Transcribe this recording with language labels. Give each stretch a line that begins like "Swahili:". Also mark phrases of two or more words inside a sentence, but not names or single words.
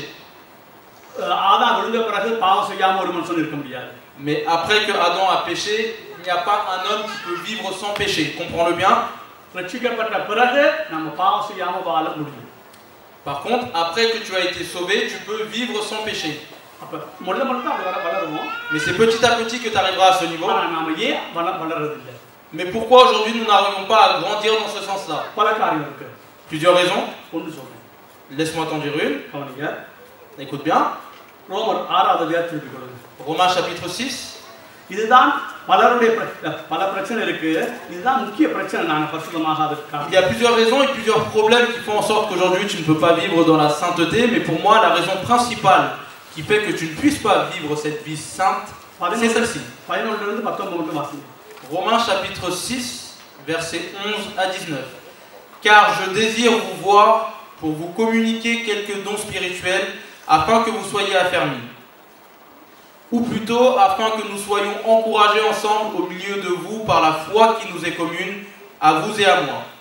Tamil: ஆதாம் விழுந்த பிறகு பாவம் செய்யாமல் ஒரு மனுஷன் இருக்க முடியாது.
French: Mais après que Adam a péché, il n'y a pas un homme qui peut vivre sans péché. Comprends-le bien.
Tamil: ரட்சிக்கப்பட்ட பிறகு நம்ம பாவம் செய்யாமல் வாழ முடியும்.
French: Par contre, après que tu as été sauvé, tu peux vivre sans péché.
Tamil: அப்ப முதல்ல மட்டும் அது வளருவோம்.
French: Mais c'est petit à petit que tu arriveras à ce niveau.
Tamil: நாம ஏன் வளரதில்லை?
French: Mais pourquoi aujourd'hui nous n'arrivons pas à grandir dans ce sens-là?
Tamil: பல காரியம் இருக்கு.
French: Plusieurs raisons.
Tamil: ஒன்று சொல்றேன்.
French: Laisse-moi t'en dire une.
Tamil: கவனிங்க.
French: Écoute bien.
Tamil: ரோமர் 6வது அதிகாரத்தை எடுத்துக்கொள்ளுங்க.
French: Romains chapitre 6.
Tamil: இதுதான் பலருடைய பல பிரச்சனை இருக்கு. இதுதான் முக்கிய பிரச்சனை நாங்க பரிசுத்தமாகாததுக்கு.
French: Il y a plusieurs raisons et plusieurs problèmes qui font en sorte qu'aujourd'hui tu ne peux pas vivre dans la sainteté, mais pour moi la raison principale qui fait que tu ne puisses pas vivre cette vie sainte, c'est celle-ci.
Tamil: 11 இருந்து 19 மட்டும் வாசிங்க.
French: Romains chapitre 6 versets 11 à 19. Car je désire vous voir pour vous communiquer quelques dons spirituels afin que vous soyez affermis. Ou plutôt afin que nous soyons encouragés ensemble au milieu de vous par la foi qui nous est commune, à vous et à moi.